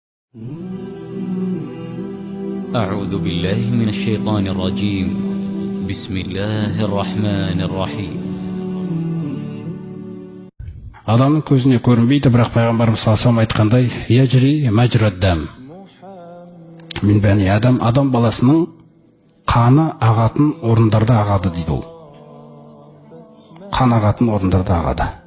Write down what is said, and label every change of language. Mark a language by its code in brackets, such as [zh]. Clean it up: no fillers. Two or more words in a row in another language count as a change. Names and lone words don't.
[ar] أعوذ بالله من الشيطان الرجيم. بسم الله الرحمن الرحيم. [kk] Адамның көзіне көрінбейді, бірақ пайғамбарымыз [ar] صلى الله عليه [kk] айтқандай, [ar] يجري مجرى الدم. من بني [kk] адам баласының қаны ағатын орындарда ағады дейді ол. Қан ағатын орындарда ағады.